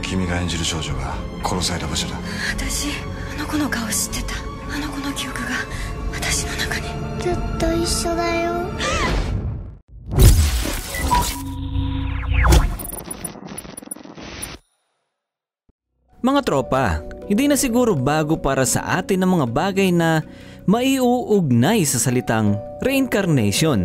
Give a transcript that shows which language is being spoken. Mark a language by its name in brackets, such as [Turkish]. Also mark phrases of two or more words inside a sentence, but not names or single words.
[Japanese] 君が演じる少女が殺された場所だ。私、あの子の顔知ってた。あの子の記憶が私の中に。ずっと一緒だよ。 [Filipino] Mga tropa, hindi na siguro bago para sa atin ang mga bagay na maiuugnay sa salitang reincarnation.